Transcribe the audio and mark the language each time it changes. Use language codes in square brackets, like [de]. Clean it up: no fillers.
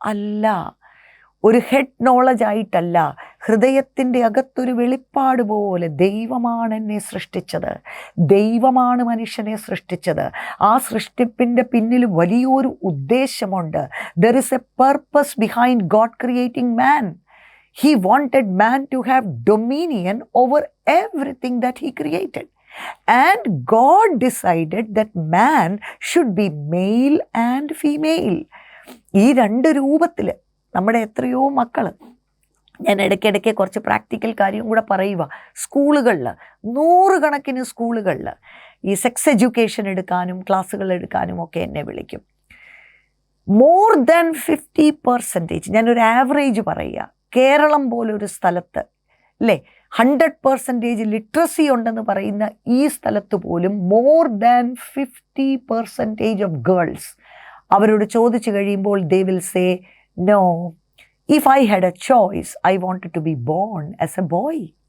[ml] അല്ല, ഒരു head knowledge ആയിട്ടല്ല, ഹൃദയത്തിൻ്റെ അകത്തൊരു വെളിപ്പാട് പോലെ ദൈവമാണ് എന്നെ സൃഷ്ടിച്ചത്, ദൈവമാണ് മനുഷ്യനെ സൃഷ്ടിച്ചത്. ആ സൃഷ്ടിപ്പിൻ്റെ പിന്നിൽ വലിയൊരു ഉദ്ദേശമുണ്ട്. [en] There is a purpose behind God creating man. He wanted man to have dominion over everything that he created. And God decided that man should be male and female. [ml] ഈ രണ്ട് രൂപത്തിൽ നമ്മുടെ എത്രയോ മക്കൾ, ഞാൻ ഇടയ്ക്കിടയ്ക്ക് കുറച്ച് പ്രാക്ടിക്കൽ കാര്യം കൂടെ പറയുക, സ്കൂളുകളിൽ 100 കണക്കിന് സ്കൂളുകളിൽ ഈ സെക്സ് എഡ്യൂക്കേഷൻ എടുക്കാനും ക്ലാസ്സുകൾ എടുക്കാനും ഒക്കെ എന്നെ വിളിക്കും. മോർ ദാൻ 50%, ഞാനൊരു ആവറേജ് പറയുക, കേരളം പോലൊരു സ്ഥലത്ത് അല്ലേ 100% ലിറ്ററസി ഉണ്ടെന്ന് പറയുന്ന ഈ സ്ഥലത്ത് പോലും മോർ ദാൻ 50% ഓഫ് ഗേൾസ് അവരോട് ചോദിച്ചു കഴിയുമ്പോൾ [en] They will say no, if I had a choice I wanted to be born as a boy.